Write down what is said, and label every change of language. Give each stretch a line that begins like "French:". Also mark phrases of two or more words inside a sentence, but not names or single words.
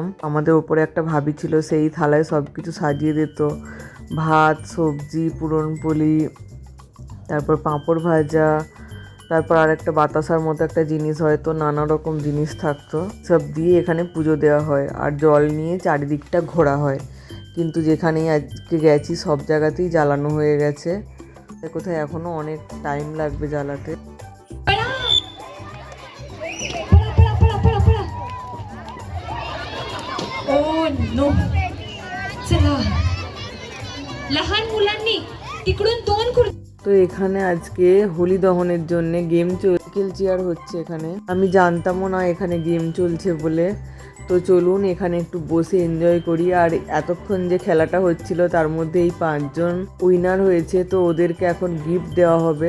Bangla: আমাদের ওপরে একটা ভাবি ছিল, সেই থালায় সব কিছু সাজিয়ে দিত, ভাত, সবজি, পুরনপোলি, তারপর পাঁপড় ভাজা, তারপর আর একটা বাতাসার মতো একটা জিনিস, হয়তো নানা রকম জিনিস থাকতো, সব দিয়ে এখানে পুজো দেওয়া হয়। আর জল নিয়ে চারিদিকটা ঘোরা হয়। কিন্তু যেখানেই আজকে গেছি সব জায়গাতেই জ্বালানো হয়ে গেছে, কোথায় এখনও অনেক টাইম লাগবে জ্বালাতে।
Marathi: नो चला लहान मुलांनी तिकडून 2 खुर्ची।
Bangla: তো এখানে আজকে হোলি দহনের জন্য
English: game chair
Bangla: হচ্ছে এখানে। আমি জানতামও না এখানে গেম চলছে বলে। তো চলুন এখানে একটু বসে এনজয় করি। আর এতক্ষণ যে খেলাটা হচ্ছিল তার মধ্যে এই 5 জন উইনার হয়েছে, তো ওদেরকে এখন গিফট দেওয়া হবে।